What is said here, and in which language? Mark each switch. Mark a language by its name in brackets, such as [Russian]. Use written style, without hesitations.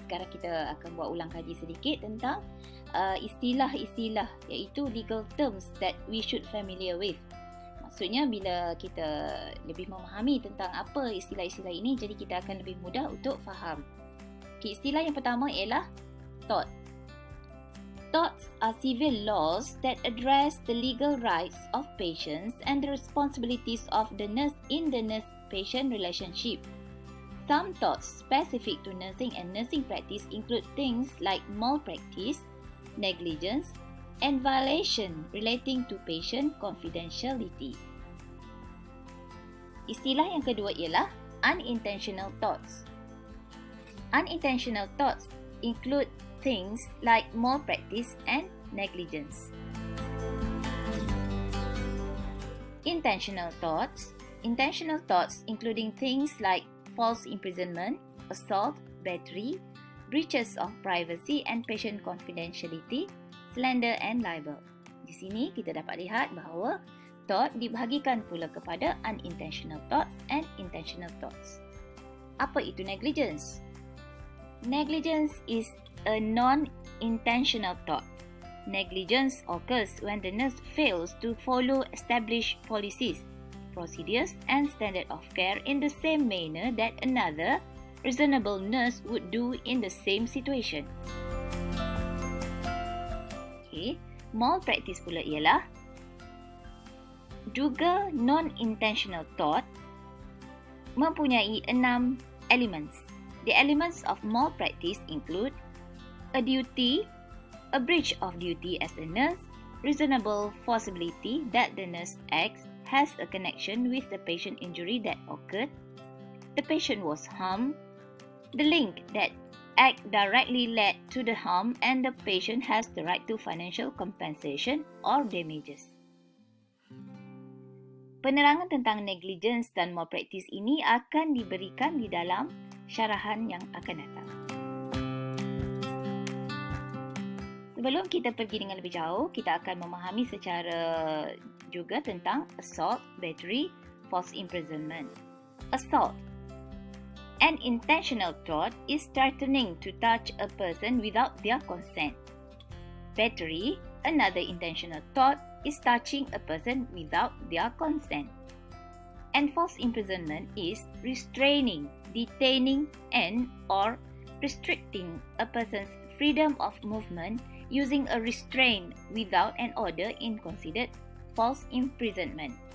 [Malay] Sekarang kita akan buat ulang kaji sedikit tentang istilah-istilah, iaitu [English] legal terms that we should familiar with. [Malay] Maksudnya bila kita lebih memahami tentang apa istilah-istilah ini, jadi kita akan lebih mudah untuk faham. Okay, istilah yang pertama ialah tort. [English] Torts are civil laws that address the legal rights of patients and the responsibilities of the nurse in the nurse-patient relationship. Some torts specific to nursing and nursing practice include things like malpractice, negligence, and violation relating to patient confidentiality. [Malay] Istilah yang kedua ialah unintentional torts. [English] Unintentional torts include things like malpractice and negligence. Intentional torts including things like false imprisonment, assault, battery, breaches of privacy and patient confidentiality, slander and libel. [Malay] Di sini kita dapat lihat bahawa tort dibahagikan pula kepada unintentional torts and intentional torts. Apa itu negligence? [English] Negligence is a non-intentional tort. Negligence occurs when the nurse fails to follow established policies, procedures and standard of care in the same manner that another reasonable nurse would do in the same situation. [Malay] Okay, malpractice pula ialah juga non-intentional tort mempunyai 6 elements. [English] The elements of malpractice include a duty, a breach of duty as a nurse, reasonable possibility that the nurse acts has a connection with the patient injury that occurred, the patient was harmed, the link that act directly led to the harm, and the patient has the right to financial compensation or damages. [Malay] Penerangan tentang negligence dan malpractice ini akan diberikan di dalam syarahan yang akan datang. Sebelum kita pergi dengan lebih jauh, kita akan memahami secara juga tentang assault, battery, false imprisonment. [English] Assault. An intentional tort is threatening to touch a person without their consent. Battery, another intentional tort, is touching a person without their consent. And false imprisonment is restraining, detaining, and or restricting a person's freedom of movement using a restraint without an order in considered false imprisonment.